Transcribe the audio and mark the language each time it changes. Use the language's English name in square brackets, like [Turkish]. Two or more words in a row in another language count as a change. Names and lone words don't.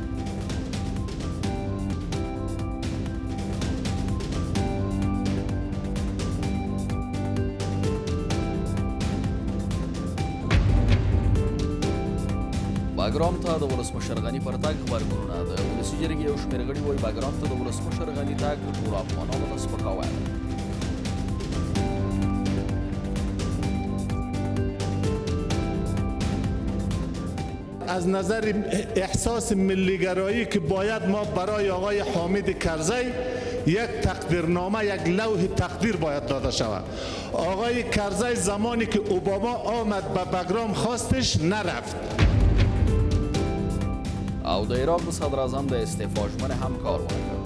[Pashto] باګرام ته د ولسمشر غني پر تګ غبرګونونه. د ولسي جرګې یو شمېر غړي وایي باګرام ته د ولسمشر غني تګ ټولو افغانانو ته سپکاوی دی. [Persian] از نظر احساس ملیگرایی که باید ما برای آقای حامد کرزی یک تقدیرنامه، یک لوح تقدیر باید داده شود. آقای کرزی زمانی که اوباما آمد به باګرام خواستش نرفت. [Pashto] او د عراق د صدر اعظم د استعفا ژمنه هم کار ونه کړ.